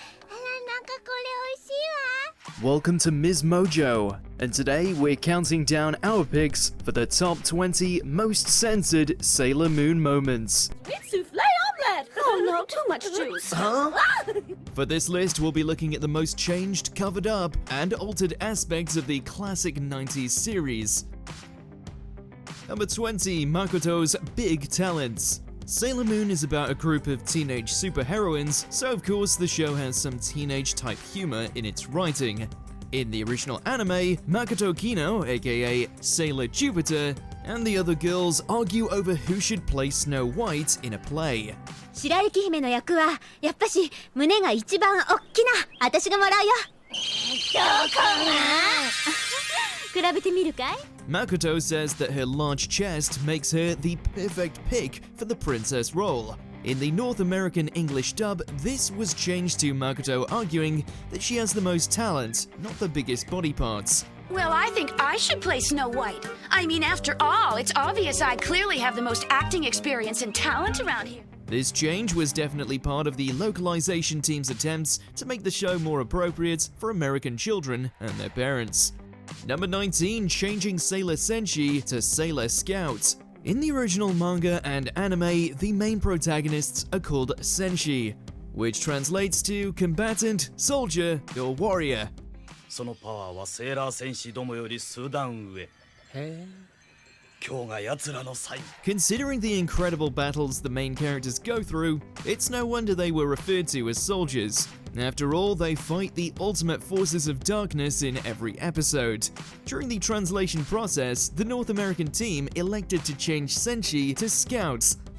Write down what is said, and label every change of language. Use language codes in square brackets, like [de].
[ja] あら、なんかこれ美味しいわ。 [en] Welcome to Ms. Mojo, and today we're counting down our picks for the top 20 most censored Sailor Moon moments. It's souffle omelette! Oh no, too much juice. Huh? For this list, we'll be looking at the most changed, covered up, and altered aspects of the classic 90s series. Number 20, Makoto's Big Talents. Sailor Moon is about a group of teenage superheroines, so of course the show has some teenage-type humor in its writing. In the original anime, Makoto Kino, aka Sailor Jupiter, and the other girls argue over who should play Snow White in a play. [ja] 白雪姫の役はやっぱし胸が一番おっきな私がもらうよ。どこが？比べてみるかい？ [en] Makoto says that her large chest makes her the perfect pick for the princess role. In the North American English dub, this was changed to Makoto arguing that she has the most talent, not the biggest body parts. Well, I think I should play Snow White. I mean, after all, it's obvious I clearly have the most acting experience and talent around here. This change was definitely part of the localization team's attempts to make the show more appropriate for American children and their parents. Number 19, changing Sailor Senshi to Sailor Scout. In the original manga and anime, the main protagonists are called Senshi, which translates to combatant, soldier, or warrior. [ja] そのパワーはセーラー戦士どもより数段上。今日が奴らの最後。 [en] Considering the incredible battles the main characters go through, it's no wonder they were referred to as soldiers. After all, they fight the ultimate forces of darkness in every episode. During the translation process, the North American team elected to change Senshi to Scouts.